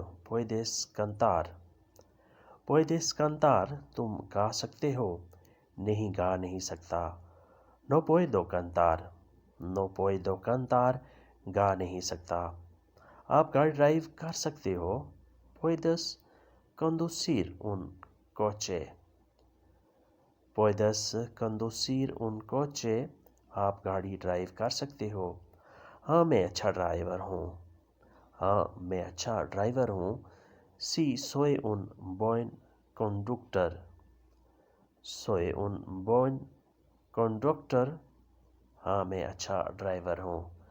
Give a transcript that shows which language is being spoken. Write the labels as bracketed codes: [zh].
[es] Puedes cantar. Puedes cantar. [ur] تم گا سکتے ہو. نہیں گا نہیں سکتا. [es] No puedo cantar. No puedo cantar. [ur] گا نہیں سکتا. آپ گاڑی ڈرائیو کر سکتے ہو. [es] Puedes conducir un coche. Puedes conducir un coche. [ur] آپ گاڑی ڈرائیو کر سکتے ہو. ہاں میں اچھا ڈرائیور ہوں. ہاں میں اچھا ڈرائیور ہوں. [es] Sí, soy un buen conductor. Soy un buen conductor. [ur] ہاں میں اچھا ڈرائیور ہوں.